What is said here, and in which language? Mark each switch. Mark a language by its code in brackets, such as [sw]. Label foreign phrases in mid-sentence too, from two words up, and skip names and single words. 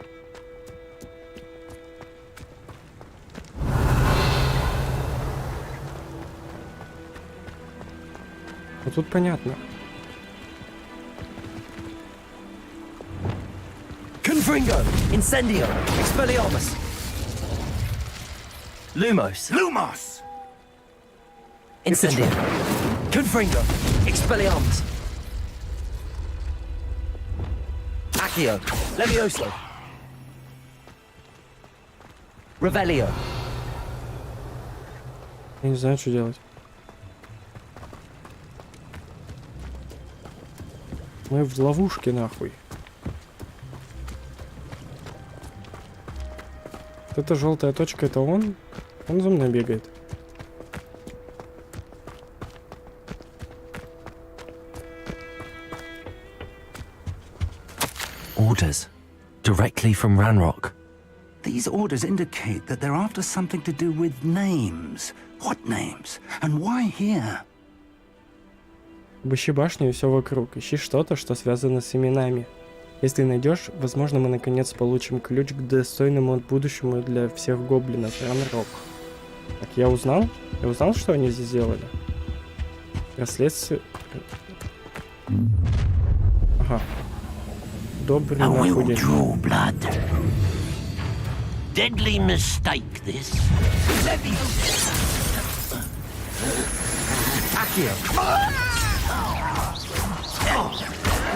[ru] Вот тут понятно. [la] Confringo. Incendio. Expelliarmus. Lumos. Lumos! Incendio. Confringo. Expelliarmus. Accio. Levioso. Revelio. [ru] Я не знаю, что делать. Мы в ловушке, нахуй. Вот эта желтая точка, это он? Он за мной бегает. [en] Orders. Directly from Ranrock. These orders indicate that they're after something to do with names. What names? And why here? [ru] Обыщи башню и все вокруг. Ищи что-то, что связано с именами. Если найдешь, возможно, мы наконец получим ключ к достойному будущему для всех гоблинов. Ранрок. Так, я узнал? Я узнал, что они здесь делали? Расследствие... Ага. Добрый нахуй. [en] Deadly mistake, this. [la] Accio.